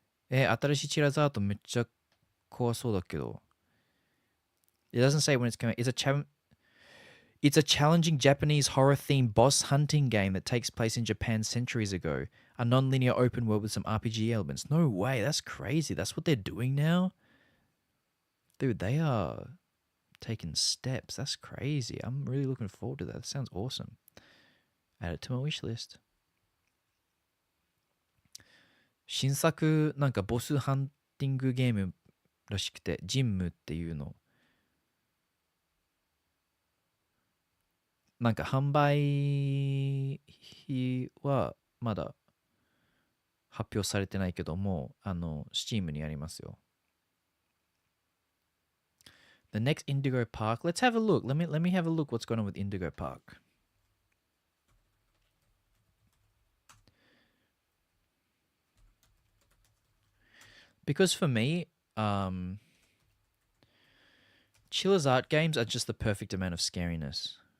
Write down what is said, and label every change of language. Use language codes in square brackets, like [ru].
[ja] 新しいチラーズアートめっちゃ怖そうだけど。 [en] It doesn't say when it's coming. It's a challenging Japanese horror-themed boss hunting game that takes place in Japan centuries ago. A non-linear open world with some RPG elements. No way, that's crazy. That's what they're doing now? Dude, they are taking steps. That's crazy. I'm really looking forward to that. That sounds awesome. Add it to my wish list. [ja] 新作なんかボスハンティングゲームらしくて、ジンムっていうの。なんか販売日はまだ発表されてないけども、Steam にありますよ。 [en] The next Indigo Park. Let's have a look. Let me have a look what's going on with Indigo Park. Because for me, Chiller's art games are just the perfect amount of scariness.